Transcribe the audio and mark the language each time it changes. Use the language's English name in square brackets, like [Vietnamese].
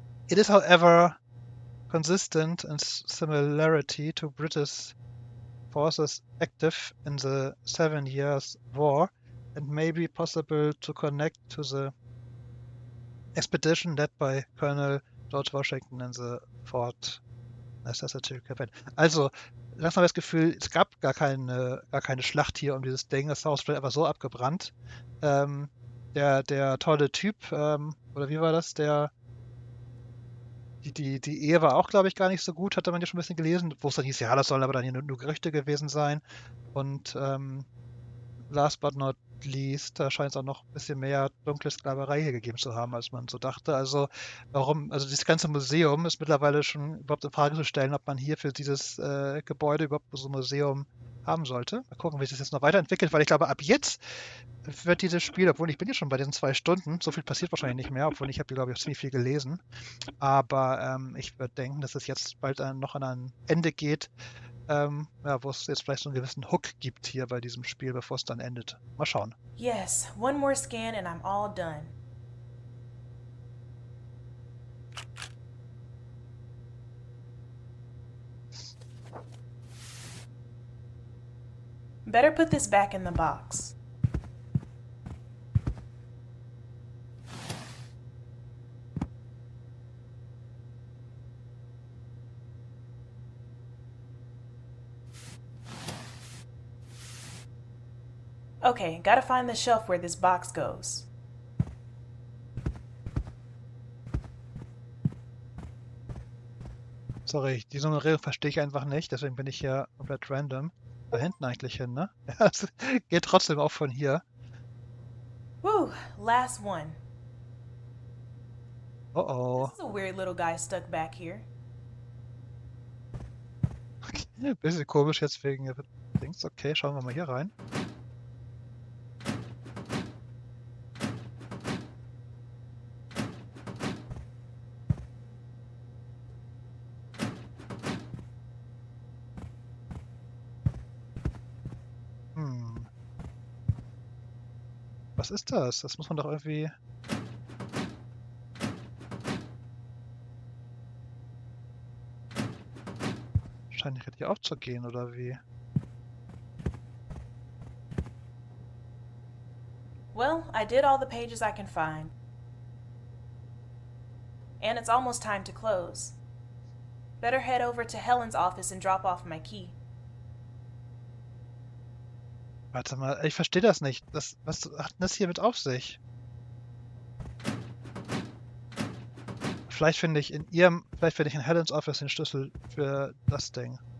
[English] It is, however, consistent in similarity to British forces active in the 7 Years' War and may be possible to connect to the expedition led by Colonel George Washington in the Fort Necessity Campaign. [German] Also, langsam das Gefühl, es gab gar keine Schlacht hier um dieses Ding. Das Haus wurde einfach so abgebrannt. Der tolle Typ, oder wie war das? Die Ehe war auch, glaube ich, gar nicht so gut, hatte man ja schon ein bisschen gelesen, wo es dann hieß, ja, das sollen aber dann hier nur Gerüchte gewesen sein. Und [English] last but not least, [German] da scheint es auch noch ein bisschen mehr dunkle Sklaverei hier gegeben zu haben, als man so dachte. Also also dieses ganze Museum ist mittlerweile schon überhaupt in Frage zu stellen, ob man hier für dieses Gebäude überhaupt so ein Museum haben sollte. Mal gucken, wie sich das jetzt noch weiterentwickelt, weil ich glaube, ab jetzt wird dieses Spiel, obwohl ich bin ja schon bei diesen 2 Stunden, so viel passiert wahrscheinlich nicht mehr, obwohl ich habe, glaube ich, auch ziemlich viel gelesen. Aber ich würde denken, dass es jetzt bald noch an ein Ende geht, wo es jetzt vielleicht so einen gewissen Hook gibt hier bei diesem Spiel, bevor es dann endet. Mal schauen. [English] Yes, one more scan and I'm all done. Better put this back in the box. Okay, gotta find the shelf where this box goes. [German] Sorry, die Nummerierung verstehe ich einfach nicht, deswegen bin ich hier komplett random. Da hinten eigentlich hin, ne? Ja, es geht trotzdem auch von hier. [English] Whew, last one. Oh oh. This is a weird little guy stuck back here. [German] Okay, bisschen komisch jetzt wegen Dings. Okay, schauen wir mal hier rein. Was ist das? Das muss man doch irgendwie... Scheint nicht richtig aufzugehen, oder wie? [English] Well, I did all the pages I can find. And it's almost time to close. Better head over to Helen's office and drop off my key. [German] Warte mal, ich verstehe das nicht. Was hat denn das hier mit auf sich? Vielleicht finde ich in Helens Office den Schlüssel für das Ding.